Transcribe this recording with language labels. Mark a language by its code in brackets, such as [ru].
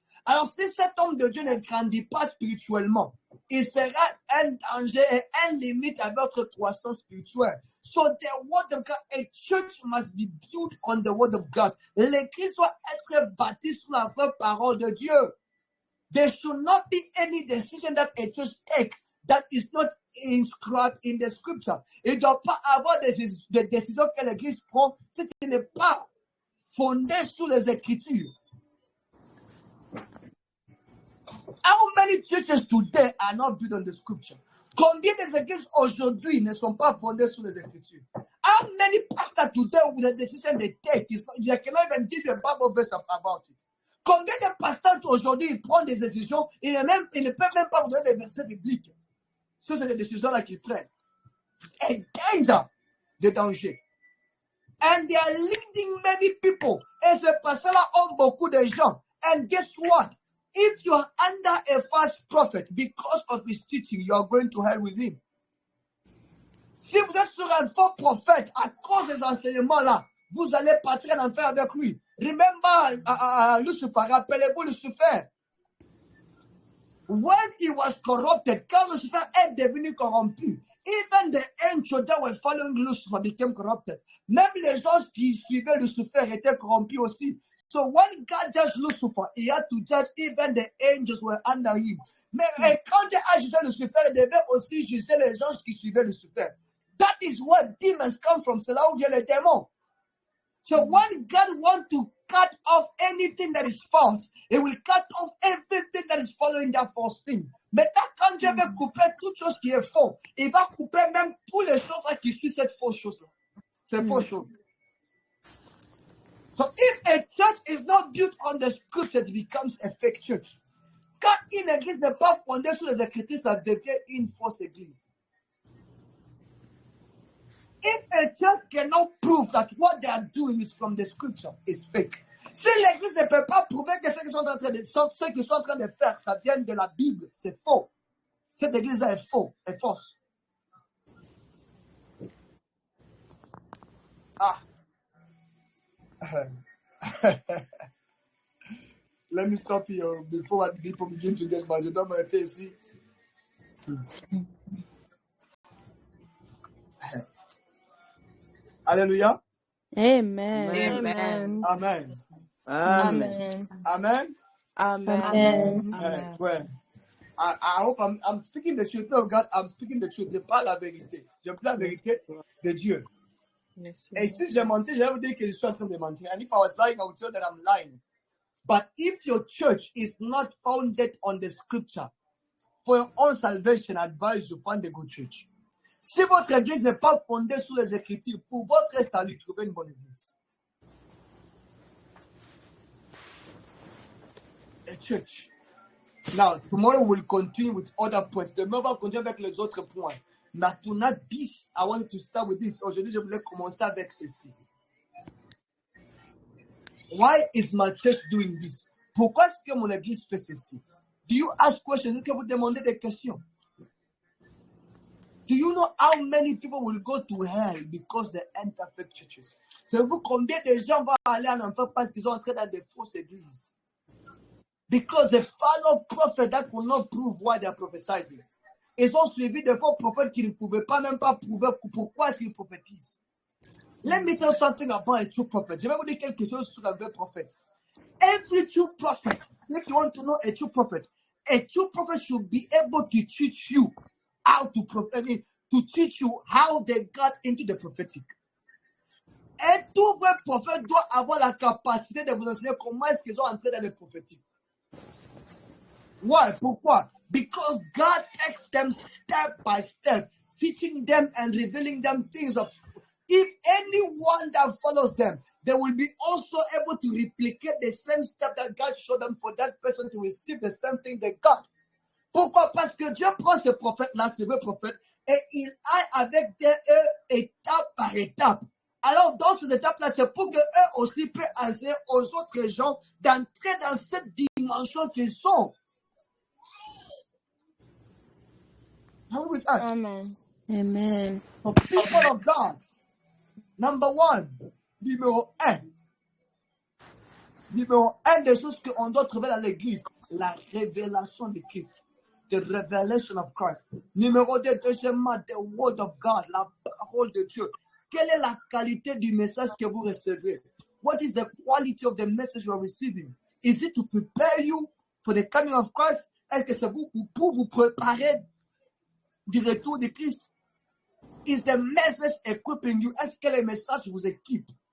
[fr] Alors, si cet homme de Dieu ne grandit pas spirituellement, il sera un danger et un limite à votre croissance spirituelle. [en] So the word of God, a church must be built on the word of God. [fr] L'église doit être bâtie sur la vraie parole de Dieu. [en] There should not be any decision that a church takes that is not inscribed in the scripture. [fr] Il ne doit pas avoir des décisions que l'église prend si ce n'est pas fondé sur les Écritures. [en] How many churches today are not built on the scripture? [fr] Combien d'églises aujourd'hui ne sont pas fondées sur les Écritures? [en] How many pastors today with the decision they take, they cannot even give you a Bible verse about it. [fr] Combien de pasteurs aujourd'hui ils prennent des décisions, ils ne peuvent même pas vous donner des versets bibliques. Ce sont les décisions-là qu'ils prennent. A danger, de danger. [en] And they are leading many people. [fr] Et ces pasteurs-là ont beaucoup de gens. [en] And guess what? If you are under a false prophet, because of his teaching, you are going to hell with him. [fr] Si vous êtes sur un faux prophète, à cause des enseignements-là, vous allez partir en enfer avec lui. [en] Remember Lucifer, [fr] rappelez-vous Lucifer. [en] When he was corrupted, [fr] quand Lucifer est devenu corrompu, [en] even the angels that were following Lucifer became corrupted. [fr] Même les gens qui suivaient Lucifer étaient corrompus aussi. [en] So when God judged Lucifer, he had to judge even the angels were under him. [fr] Mais quand Dieu a jugé Lucifer, il devait aussi juger les gens qui suivaient Lucifer. [en] That is where demons come from. [fr] C'est là où viennent les démons. [en] So when God wants to cut off anything that is false, He will cut off everything that is following that false thing. [fr] Maintenant, quand Dieu veut couper toute chose qui est faux, il va couper même toutes les choses qui suivent cette fausse chose-là. C'est fausse chose. [en] So if a church is not built on the scripture, it becomes a fake church. [fr] Quand une église n'est pas fondée sur les Écritures, ça devient une fausse église. [en] If a church cannot prove that what they are doing is from the scripture, it's fake. [fr] Si l'église ne peut pas prouver que ce qu'ils sont en train de faire, ça vient de la Bible, c'est faux. Cette église-là est faux, est fausse. Ah. [en] Let me stop here before people begin to get mad. [fr] Je dois m'arrêter ici. Alléluia. Amen. Amen. Amen. Amen. Amen. Amen. [en] Well, I hope I'm speaking the truth of God. I'm speaking the truth. [fr] Je parle la vérité. Je parle la vérité de Dieu. Et si j'ai menti, je vais vous dire que je suis en train de mentir. [en] And if I was lying, I would tell that I'm lying. But if your church is not founded on the scripture, for your own salvation, I advise you find a good church. [fr] Si votre église n'est pas fondée sur les Écritures, pour votre salut, trouvez une bonne église. [en] A church. Now, tomorrow we'll continue with other points. [fr] Demain, on va continuer avec les autres points. [en] Maintenant, I want to start with this. [fr] Aujourd'hui, je voulais commencer avec ceci. [en] Why is my church doing this? [fr] Pourquoi est-ce que mon église fait ceci? [en] Do you ask questions? [fr] Est-ce que vous demandez des questions? [en] Do you know how many people will go to hell because they enter fake churches? [fr] Savez-vous combien de gens vont aller en enfer parce qu'ils sont entrés dans des fausses églises? [en] Because they follow prophets that could not prove why they are prophesying. [fr] Ils ont suivi des faux prophètes qui ne pouvaient pas même pas prouver pourquoi est-ce qu'ils prophétisent. [en] Let me tell you something about a true prophet. [fr] Je vais vous dire quelque chose sur un vrai prophète. [en] Every true prophet, if you want to know a true prophet should be able to teach you how to teach you how they got into the prophetic. [fr] Et tout vrai prophète doit avoir la capacité de vous enseigner comment est-ce qu'ils sont entrés dans le prophétique. [en] Why? Pourquoi? Because God takes them step by step, teaching them and revealing them things of. If anyone that follows them, they will be also able to replicate the same step that God showed them for that person to receive the same thing they got. [fr] Pourquoi? Parce que Dieu prend ce prophète-là, ce vrai prophète, et il aille avec eux étape par étape. Alors, dans ces étapes-là, c'est pour qu'eux aussi puissent enseigner aux autres gens d'entrer dans cette dimension qu'ils sont. [en] Are you with us? Amen. Amen. For people of God, number one, [fr] numéro un des choses qu'on doit trouver dans l'église, la révélation de Christ. [en] The revelation of Christ. [fr] Numéro 2, deuxièmement, [en] the word of God, [fr] la parole de Dieu. Quelle est la qualité du message que vous recevez? [en] What is the quality of the message you are receiving? Is it to prepare you for the coming of Christ? [fr] Est-ce que c'est pour vous préparer du retour de Christ? [en] Is the message equipping you? [fr] Est-ce que le message vous équipe?